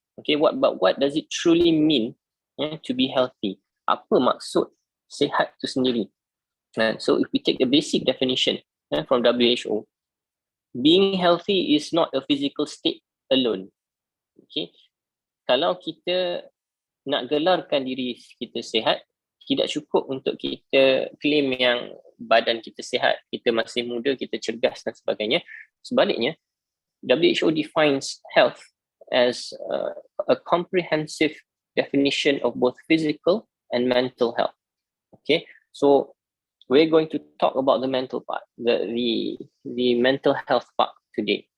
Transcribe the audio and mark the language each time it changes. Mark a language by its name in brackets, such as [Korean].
[English] Okay, but what does it truly mean to be healthy? [Malay] Apa maksud sihat tu sendiri? [English] So if we take the basic definition from WHO, being healthy is not a physical state alone. Okay, [Malay] kalau kita nak gelarkan diri kita sihat, tidak cukup untuk kita claim yang badan kita sihat, kita masih muda, kita cergas dan sebagainya. [English] Sebaliknya, WHO defines health as a comprehensive definition of both physical and mental health. Okay, so we're going to talk about the mental part, the mental health part today.